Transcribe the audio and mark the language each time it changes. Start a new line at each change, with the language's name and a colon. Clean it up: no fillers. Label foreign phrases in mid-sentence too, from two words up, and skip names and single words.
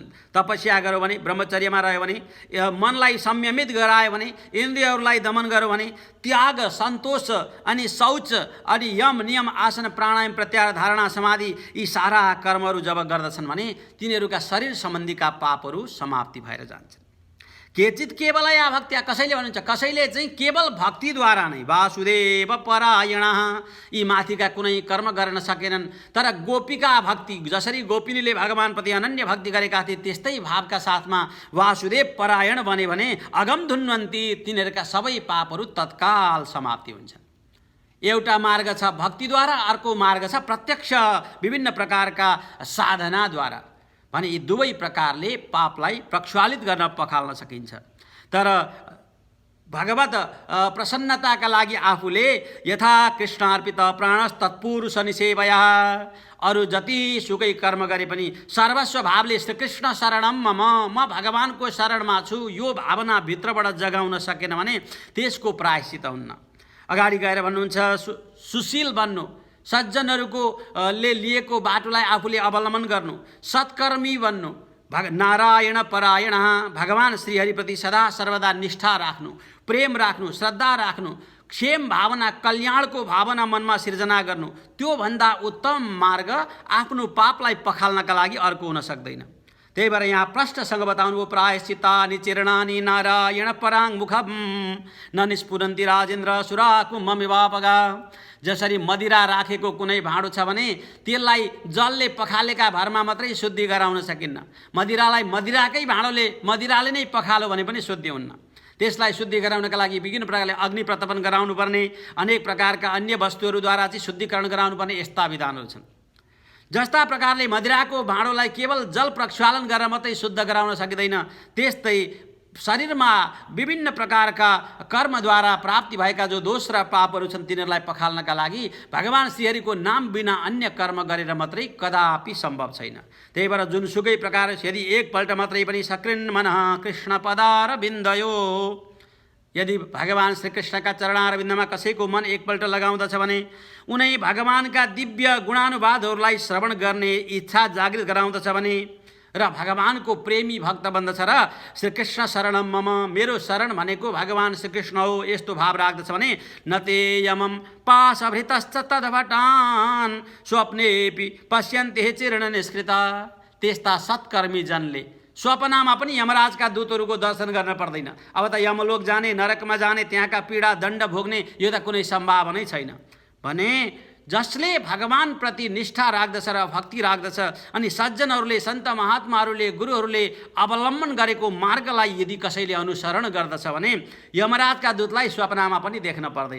Nepali: तपस्या गऱ्यो भने, ब्रह्मचर्यमा रह्यो भने, मनलाई संयमित गरायो भने, इन्द्रियहरूलाई दमन गर्यो भने, त्याग सन्तोष अनि शौच अनि यम नियम आसन प्राणायाम प्रत्याहार धारणा समाधि यी सारा कर्महरू जब गर्दछन् भने तिनीहरूका शरीर सम्बन्धीका पापहरू समाप्ति भएर जान्छन्।
Sanskrit: केचित केवलया भक्त्या,
Nepali: कसैले भन्नुहुन्छ कसैले चाहिँ केवल भक्तिद्वारा नै
Sanskrit: वासुदेव परायणः,
Nepali: यी माथिका कुनै कर्म गर्न सकेनन् तर गोपिका भक्ति, जसरी गोपिनीले भगवानप्रति अनन्य भक्ति गरेका थिए त्यस्तै भावका साथमा वासुदेव परायण बने भने
Sanskrit: अगम धुन्वन्ती,
Nepali: तिनीहरूका सबै पापहरू तत्काल समाप्ति हुन्छन्। एउटा मार्ग छ भक्तिद्वारा, अर्को मार्ग छ प्रत्यक्ष विभिन्न प्रकारका साधनाद्वारा भने यी दुवै प्रकारले पापलाई प्रक्षालित गर्न पखाल्न सकिन्छ। तर भगवत प्रसन्नताका लागि आफूले
Sanskrit: यथा कृष्णार्पित प्राणस तत्पुरुष निसेवया
Nepali: अरू जतिसुकै कर्म गरे पनि सर्वस्व भावले
Sanskrit: श्रीकृष्ण शरणम मम,
Nepali: म भगवानको शरणमा छु, यो भावना भित्रबाट जगाउन सकेन भने त्यसको प्रायश्चित हुन्न। अगाडि गएर भन्नुहुन्छ सुशील बन्नु, सज्जनहरूको ले लिएको बाटोलाई आफूले अवलम्बन गर्नु, सत्कर्मी बन्नु,
Sanskrit: नारायण परायण,
Nepali: भगवान श्रीहरिप्रति सदा सर्वदा निष्ठा राख्नु, प्रेम राख्नु, श्रद्धा राख्नु, क्षेम भावना, कल्याणको भावना मनमा सिर्जना गर्नु, त्यो भन्दा उत्तम मार्ग आफ्नो पापलाई पखाल्नका लागि अर्को हुन सक्दैन। त्यही भएर यहाँ प्रष्टसँग बताउनु प्रायश्चित्तानि चिरणानि नारायण पराङ मुखम न निस्फुरन्ति राजेन्द्र सुराकुममिवापगा। जसरी मदिरा राखेको कुनै भाँडो छ भने त्यसलाई जलले पखालेका भरमा मात्रै शुद्धि गराउन सकिन्न। मदिरालाई मदिराले नै पखालो भने पनि शुद्धि हुन्न। त्यसलाई शुद्धि गराउनका लागि विभिन्न प्रकारले अग्नि प्रतपन गराउनुपर्ने, अनेक प्रकारका अन्य वस्तुहरूद्वारा चाहिँ शुद्धिकरण गराउनुपर्ने यस्ता विधानहरू छन्। जस्ता प्रकारले मदिराको भाँडोलाई केवल जल प्रक्षालन गरेर मात्रै शुद्ध गराउन सकिँदैन, त्यस्तै शरीरमा विभिन्न प्रकारका कर्मद्वारा प्राप्ति भएका जो दोष र पापहरू छन् तिनीहरूलाई पखाल्नका लागि भगवान श्रीहरिको नाम बिना अन्य कर्म गरेर मात्रै कदापि सम्भव छैन। त्यही भएर जुनसुकै प्रकार यदि एकपल्ट मात्रै पनि
Sanskrit: सकृन् मनः कृष्ण पदारविन्दयो,
Nepali: यदि भगवान श्रीकृष्णका चरणारविन्दमा कसैको मन एकपल्ट लगाउँदछ भने उनै भगवानका दिव्य गुणानुवादहरूलाई श्रवण गर्ने इच्छा जागृत गराउँदछ भने र भगवानको प्रेमी भक्त बन्दछ र
Sanskrit: श्रीकृष्ण शरणम मम,
Nepali: मेरो शरण भनेको भगवान श्रीकृष्ण हो, यस्तो भाव राख्दछ भने
Sanskrit: नते यमम पाशभृतश्च तद्भटान् स्वप्नेपि पश्यन्ते चिरण निष्कृता।
Nepali: त्यस्ता सत्कर्मी जनले स्वप्नमा पनि यमराजका दूतहरूको दर्शन गर्न पर्दैन। अब त यमलोक जाने, नरकमा जाने, त्यहाँका पीडा दण्ड भोग्ने यो त कुनै सम्भावनै छैन। भने जसले भगवानप्रति निष्ठा राख्दछ र भक्ति राख्दछ अनि सज्जनहरूले, सन्त महात्माहरूले, गुरुहरूले अवलम्बन गरेको मार्गलाई यदि कसैले अनुसरण गर्दछ भने यमराजका दूतलाई स्वप्नमा पनि देख्न पर्दैन।